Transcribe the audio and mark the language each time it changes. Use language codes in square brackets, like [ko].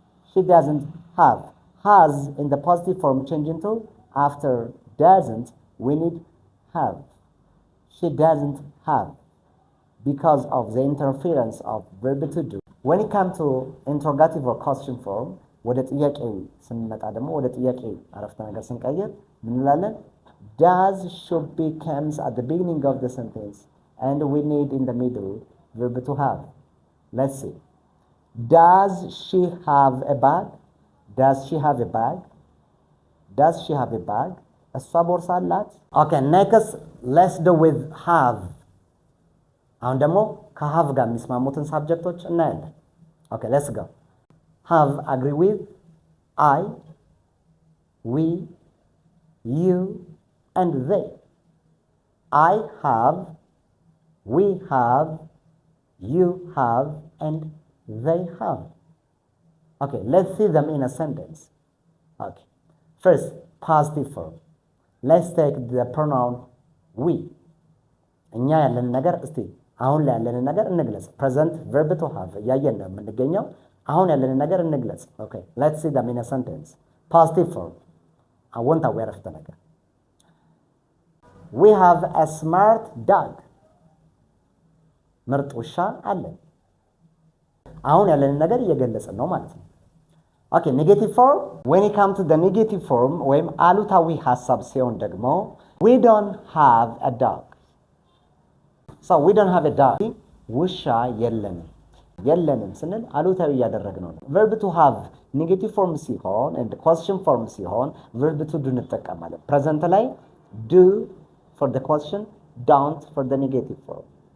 [en] She doesn't have. Has in the positive form change into after doesn't we need have. She doesn't have because of the interference of verb to do. When it comes to interrogative or question form, [am] ወደ ጥያቄ ስንመጣ ደግሞ ወደ ጥያቄ አረፍተ ነገር ስንቀይር ምን እንላለን? [en] Does should be comes at the beginning of the sentence and we need in the middle verb to have. Let's see. Does she have a bag? Does she have a bag? Does she have a bag? [am] እሷ ቦርሳ አላት? [en] Okay, next let's do with have. [am] አሁን ደግሞ ከhave ጋር የሚስማሙትን ሳብጀክቶች እናያለን። [en] Okay, let's go. Have agree with I, we, you, and they. I have, we have, you have, and they have. Okay, let's see them in a sentence. Okay, first, positive form. Let's take the pronoun we. [am] እኛ ያለን ነገር እስቲ አሁን ላይ ያለን ነገር እንግለጽ። present verb to have ያየን ነው የምንገኘው። አሁን ያለን ነገር እንግለጽ። [en] Okay, let's see them in a sentence. Positive form. [am] አዎንታዊ አረፍተ ነገር. [en] We have a smart dog. [am] ምርጥ ውሻ አለን። አሁን ያለን ነገር እየገለጽን ነው ማለት ነው። Okay, negative form. [en] When it comes to the negative form [am] ወይም አሉታዊ ሐሳብ ሲሆን ደግሞ [en] we don't have a dog. So we don't have a dog. [am] ውሻ የለንም. የለንም ስንል አሉታዊ እያደረግነው ነው። verb to have ኔጌቲቭ ፎርም ሲሆን and question form ሲሆን verb to do እንጠቀማለን። present ላይ [en] do for the question, don't for the negative form.